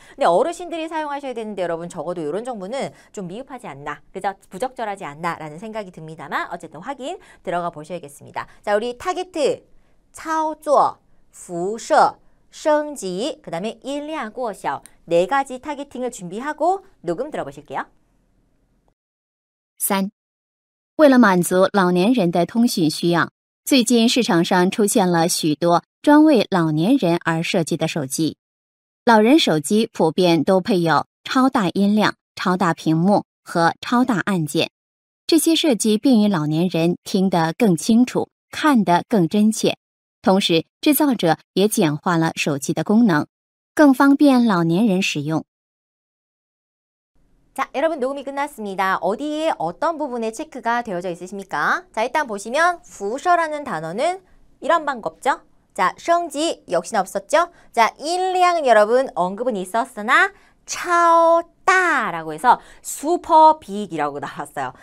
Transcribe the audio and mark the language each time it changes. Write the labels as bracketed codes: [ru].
[ko] 근데 어르신들이 사용하셔야 되는데 여러분 적어도 이런 정보는 좀 미흡하지 않나, 그죠? 부적절하지 않나라는 생각이 듭니다만 어쨌든 확인 들어가 보셔야겠습니다. 자, 우리 타겟트 操作, 辐射, 升级, 그 다음에 音量过小 네 가지 타겟팅을 준비하고 녹음 들어보실게요. 3. [zh] 为了满足老年人的通讯需要，最近市场上出现了许多专为老年人而设计的手机。老人手机普遍都配有超大音量、超大屏幕和超大按键，这些设计便于老年人听得更清楚，看得更真切。同时，制造者也简化了手机的功能，更方便老年人使用。 [ko] 자, 여러분 녹음이 끝났습니다. 어디에 어떤 부분에 체크가 되어져 있으십니까? 자, 일단 보시면 辐射라는 단어는 이런 방법죠. 자, 升级 역시나 없었죠? 자, 音量은 여러분 언급은 있었으나 超大라고 해서 슈퍼 빅이라고 나왔어요.